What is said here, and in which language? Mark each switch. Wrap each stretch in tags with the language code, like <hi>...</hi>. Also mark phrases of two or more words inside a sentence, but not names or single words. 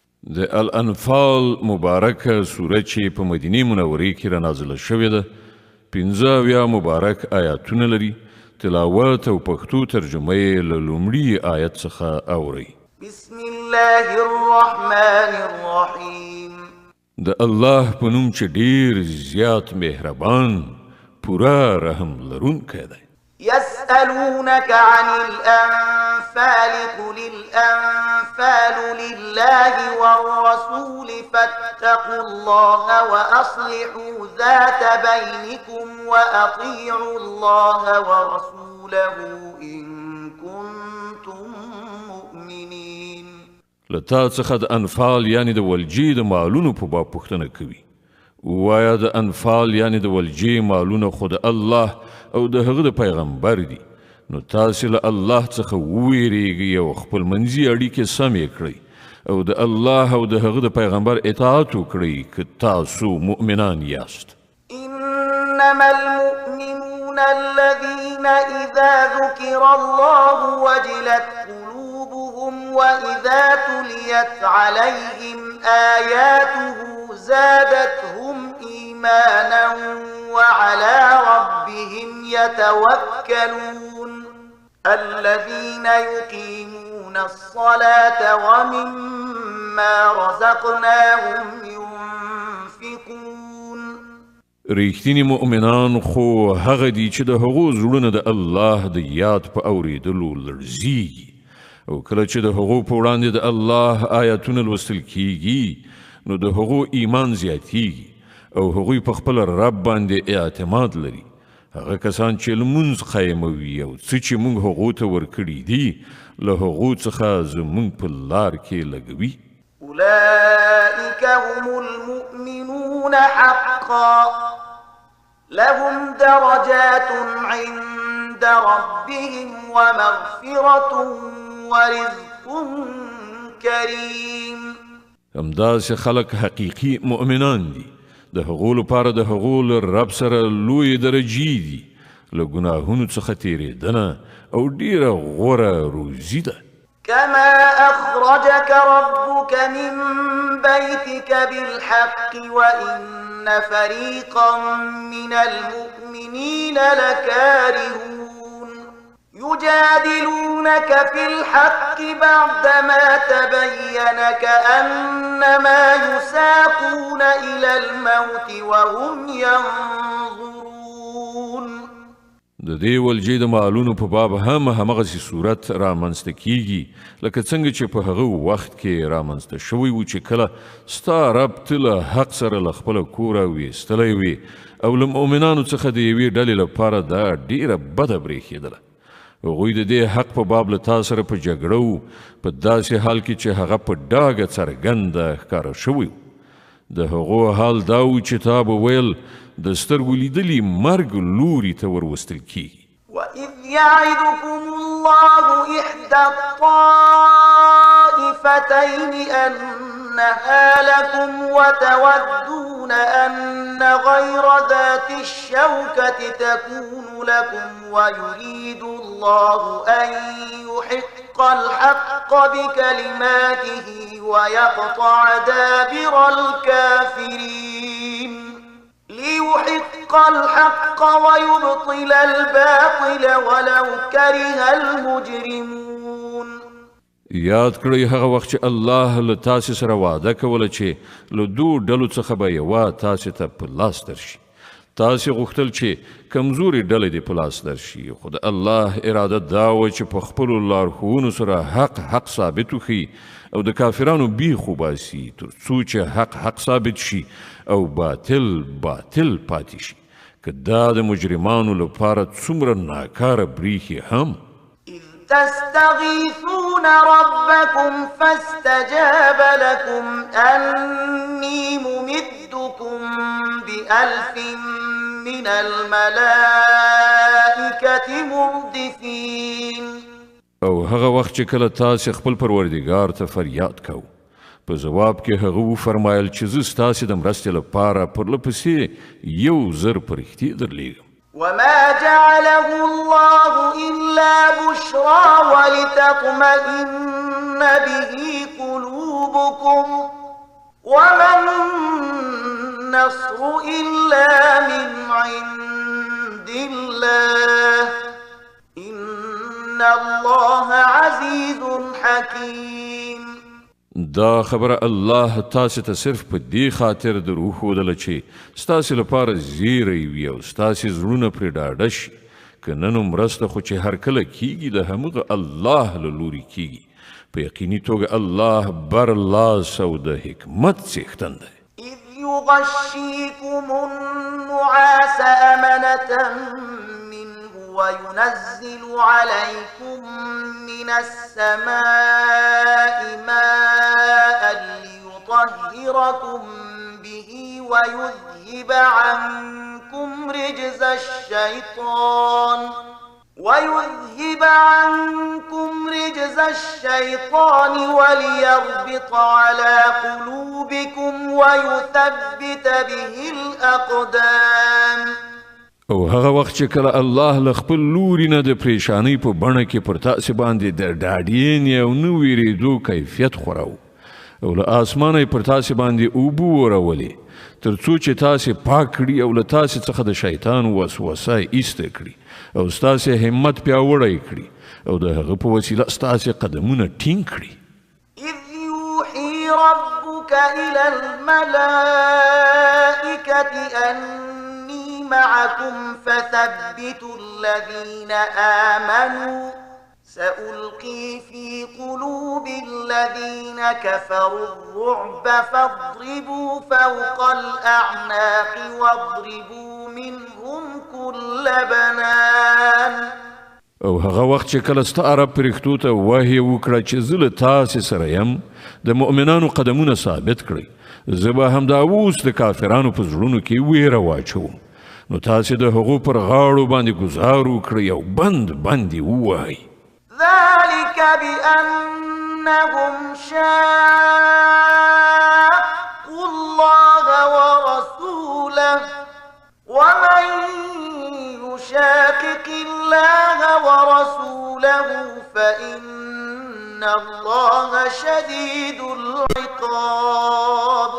<ps>د الانفال مبارکه سوره چې په مدینه منورې کې را نازله شوې ده 15 مبارک آیاتونه لري. تلاوت او پښتو ترجمه یې له لومړي آیت څخه اورئ.</ps> <ar>بسم الله الرحمن الرحیم.</ar> <ps>د الله په نوم چې ډیر زیات مهربان پورا رحم لرونکی دی.</ps> <ar>يسألونك عن الأنفال قل الأنفال لله والرسول فاتقوا الله وأصلحوا ذات بينكم وأطيعوا الله ورسوله إن كنتم مؤمنين.</ar> <ps>لتا څخه د انفال یعنی د ولجې د مالونو په باب پوښتنه کوي. وایا د انفال یعنی د ولجې مالونه خود الله او د هغه د پیغمبر دي، نو تاسو له الله څخه وویریږئ او خپل منځي اړیکې سمې کړئ او د الله او د هغه د پیغمبر اطاعت وکړئ که تاسو مؤمنان یاست.</ps> <ar>إنما المؤمنون الذين إذا ذكر الله وجلت قلوبهم وإذا تليت عليهم آياته زادتهم إيمانا وعلى ربهم يتوكلون الذين يقيمون الصلاة ومما رزقناهم ينفقون.</ar> <ps>ریښتینی مؤمنان خو هغه دي چې د هغو زړونه د الله د یاد په اورېدلو لړزیږي او کله چې د هغو په وړاندې د الله آیاتونه لوستل کیږي نو د هغو ایمان زیاتیږي او هغوی په خپل رب باندې اعتماد لري. هغه کسان چې لمونځ قایموي او څه چې موږ هغو ته ورکړي دي له هغو څخه زموږ په لار کې لګوي.</ps> <ar>أولئك هم المؤمنون حقا لهم درجات عند ربهم ومغفرة ورزق كريم.</ar> <ps>همداسې خلک حقیقي مؤمنان دي. د هغو لپاره د هغو له رب سره لوی درجې دي، له ګناهونو څخه تیریدنه او ډیره غوره روزي ده.</ps> <ar>كما أخرجك ربك من بيتك بالحق وإن فريقا من المؤمنين لكارهون يجادلونك في الحق بعدما تبين كأنما يساقون إلى الموت وهم ينظرون.</ar> <ps>د دې ولجې د مالونو په باب همغسې صورت رامنځته کیږي لکه څنګه چې په هغه وخت کې رامنځته شوی و چې کله ستا رب ته له حق سره له خپله کوره ویستلی وي او له مؤمنانو څخه د یوې ډلې لپاره دا ډیره بده برېښېدله. هغوی د دې حق په باب له تا سره په جګړه و په داسې حال کې چې هغه په ډاګه څرګنده ښکاره شوی و. د هغو حال دا و چې تا به ویل د سترګو لیدلي مرګ لوري ته وروستل کیږي.</ps> <ar>وإذ يعدكم الله إحدى الطائفتين أنها لكم وتودون أن غير ذات الشوكة تكون لكم ويريد الله أن يحق الحق بكلماته ويقطع دابر الكافرين ليحق الحق ويبطل الباطل ولو كره المجرمون.</ar> <ps>یاد کړئ هغه وخت چې الله له تاسې سره وعده کوله چې له دوو ډلو څخه به یوه تاسې ته په لاس درشي. تاسې غوښتل چې کمزوري ډلې دې په لاس درشي، خو د الله اراده دا وه چې په خپلو لارښوونو سره حق ثابت وښي او د کافرانو بیخ وباسي تر څو چې حق ثابت شي او باطل پاتې شي. که دا د مجرمانو لپاره څومره ناکاره بریښي هم.</ps> <ar>إذ تستغيثون ربكم فاستجاب لكم أني ممدكم ب1000 من الملائكة مردفين.</ar> <ps>او هغه وخت چې کله تاسې خپل پروردګار ته فریاد کوو په جواب کې هغه وفرمایل چې زه ستاسې د مرستې لپاره پرله پسې 1000 فرښتې درلیږم.</ps> <ar>وما جعله الله إلا بشرى ولتطمئن به قلوبكم قلوبكم وما النصر إلا من عند الله إن الله عزيز حكيم.</ar> <ps>دا خبره الله تاسو ته صرف په دې خاطر دروښودله چې ستاسو لپاره زیری وي او ستاسو زړونه پرې ډاډه شي که نن مرسته خو چې هر کله کیږي د همغه الله له لورې کیږي په یقیني توګه الله برلاس او د حکمت څښتن دی.</ps> <ar>إذ يغشيكم النعاس أمنة منه وينزل عليكم من السماء ماء ليطهركم به ويذهب عنكم رجز الشيطان وليربط على قلوبكم ويثبت به الأقدام.</ar> <ps>او هغه وخت چې کله الله له خپل لوري نه د پریشانۍ په بڼه کې پر تاسې باندې د ډاډینې او نه ویرېدو کیفیت خوراو او له آسمانه پر تاسې باندې اوبه ورولې تر څو چې تاسې پاک کړي او له تاسې څخه د شیطان وسوسه ایسته کړي او ستاسې همت پیاوړی کړي او د هغه په وسیله ستاسې قدمونه ټینګ کړي.</ps> <ar>إذ يوحي ربك إلى الملائكة أني معكم فثبتوا الذين آمنوا سألقي في قلوب الذين كفروا الرعب فاضربوا فوق الأعناق واضربوا منهم كل بنان.</ar> <ps>او هغه وخت چې کله ستا عرب پرښتو ته وحی وکړه چې زه له تاسې سره یم د مؤمنانو قدمونه ثابت کړئ زه به همدا اوس د کافرانو په زړونو کې ویره واچوم نو تاسې د هغو پر غاړو باندې ګزار وکړئ او بند یې ووهئ.</ps> <ar>ذلك بأنهم شاقوا الله ورسوله ومن يشاقق الله ورسوله فإن الله شديد العقاب.</ar>